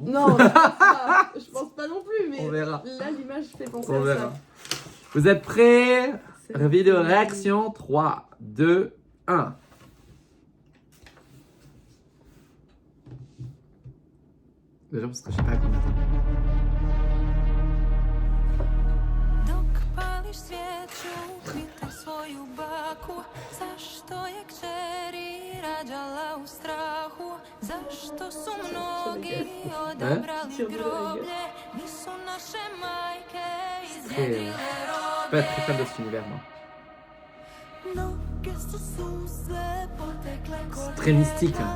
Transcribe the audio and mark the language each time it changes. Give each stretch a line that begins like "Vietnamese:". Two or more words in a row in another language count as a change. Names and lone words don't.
French: Non, je pense pas non plus, mais On verra. là l'image fait penser On à verra. ça. Vous êtes prêts? C'est Vidéo parti. réaction 3, 2, 1. Déjà parce que je sais pas à combien de temps.
Croatian: Dok pališ svijeću, pitaj svoju baku, zašto je kćeri rađala u strahu, zašto su mnogi odabrali groblje, nisu naše majke izjedile
French: Je suis pas très fan de cet univers moi. C'est très mystique. Hein.